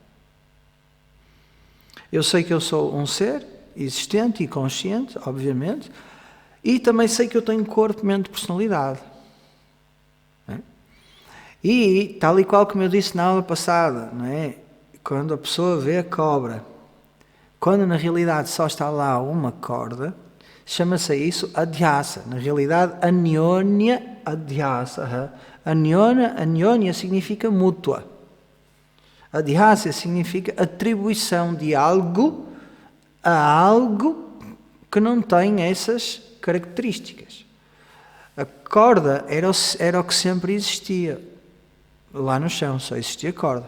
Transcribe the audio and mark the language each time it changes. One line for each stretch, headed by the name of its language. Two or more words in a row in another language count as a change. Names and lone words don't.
Portuguese: Eu sei que eu sou um ser existente e consciente, obviamente, e também sei que eu tenho corpo, mente, personalidade. Não é? E, tal e qual como eu disse na aula passada, não é? Quando a pessoa vê a cobra, quando na realidade só está lá uma corda, chama-se isso adhyasa. Na realidade,
Sanskrit: अन्योन्य अध्यास.
Portuguese: Anyonya significa mútua. Adhyasa significa atribuição de algo a algo que não tem essas características. A corda era o que sempre existia. Lá no chão só existia corda.